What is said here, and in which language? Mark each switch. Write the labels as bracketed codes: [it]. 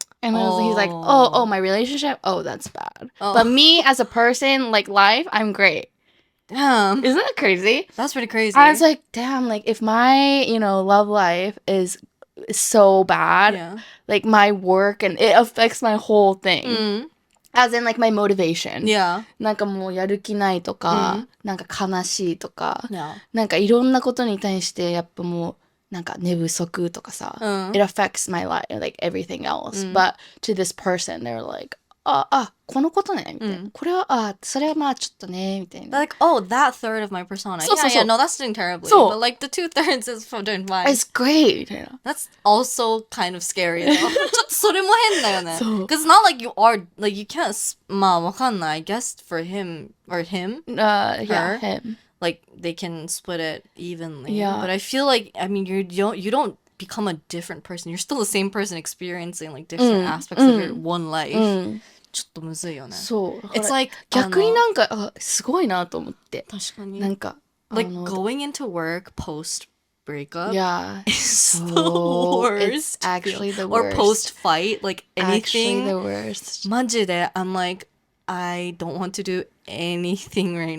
[en] And he's like, oh, my relationship? Oh, that's bad. But me as a person, like life, I'm great. Damn. Isn't that crazy? That's pretty crazy. I was like, damn, like if my, love life is so bad, like my work and it affects my whole thing. As in like my motivation. Yeah. [ja] なんかもうやる気ないとか、なんか悲しいとか、 [en] Yeah. [ja] なんかいろんなことに対してやっぱもうなんか寝不足とかさ、 [en] it affects my life, like everything else. But to this person, they're like, [ja] このことねみたいな。これは、それはまあちょっとねみたいな。 [en] Like, oh, that third of my persona. So, yeah, no, that's doing terribly. So- But like the 2/3 is doing fine. It's great! [ja] みたいな。 [en] That's also kind of scary though. [ja] ちょっとそれも変だよね。そう。 [en] Because it's not like you are, like you can't, [ja] まあわかんない。 [en] I guess for him, or him, Yeah, him. like they can split it evenly. Yeah. But I feel like, I mean, you don't become a different person. You're still the same person experiencing like different aspects of your one life. [ja] ちょっとむずいよね。そう。 [en] It's like, [ja] 逆になんか、すごいなと思って。確かに。なんか、 [en] like going into work post breakup Yeah. is the So worst. it's actually the Or worst. post-fight, like Actually the worst. [ja] マジで [en] I'm like, I don't want to do anything right